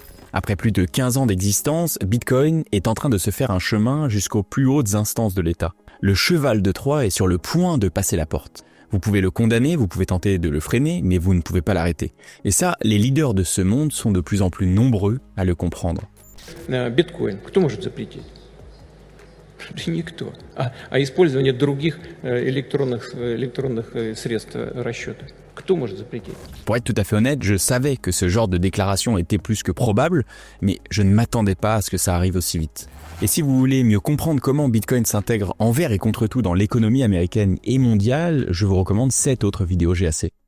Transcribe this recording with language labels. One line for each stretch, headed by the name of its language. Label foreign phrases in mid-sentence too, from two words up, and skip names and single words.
French: Après plus de 15 ans d'existence, Bitcoin est en train de se faire un chemin jusqu'aux plus hautes instances de l'État. Le cheval de Troie est sur le point de passer la porte. Vous pouvez le condamner, vous pouvez tenter de le freiner, mais vous ne pouvez pas l'arrêter. Et ça, les leaders de ce monde sont de plus en plus nombreux à le comprendre.
Russian: Биткоин, кто может запретить? Никто. А использование других электронных средств расчета. Кто может запретить?
French: Pour être tout à fait honnête, je savais que ce genre de déclaration était plus que probable, mais je ne m'attendais pas à ce que ça arrive aussi vite. Et si vous voulez mieux comprendre comment Bitcoin s'intègre envers et contre tout dans l'économie américaine et mondiale, je vous recommande 7 autres vidéos GAC.